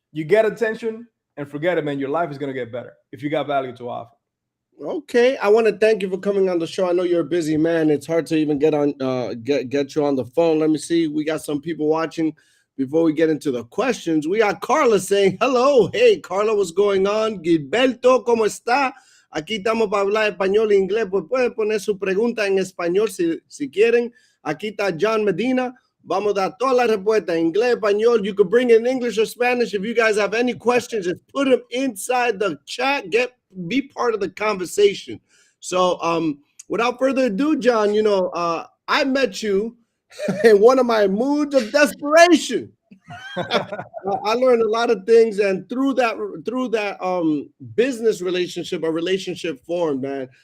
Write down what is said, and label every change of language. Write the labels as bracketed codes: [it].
[en] You get attention and forget it, man. Your life is going to get better if you got value to offer. Okay, I want to thank you for coming on the show. I know you're a busy man. It's hard to even get on get you on the phone. Let me see. We got some people watching. Before we get into the questions, we got Carla saying hello. Hey, Carla, what's going on? [es] Gilberto, ¿cómo está? Aquí estamos para hablar español e inglés. Pues pueden poner su pregunta en español si quieren. Aquí está John Medina. Vamos a dar toda la respuesta en inglés, español. [en] You could bring in English or Spanish. If you guys have any questions, just put them inside the chat. Be part of the conversation. So without further ado, John, I met you in one of my moods of desperation. I learned a lot of things, and through that business relationship, a relationship formed, man.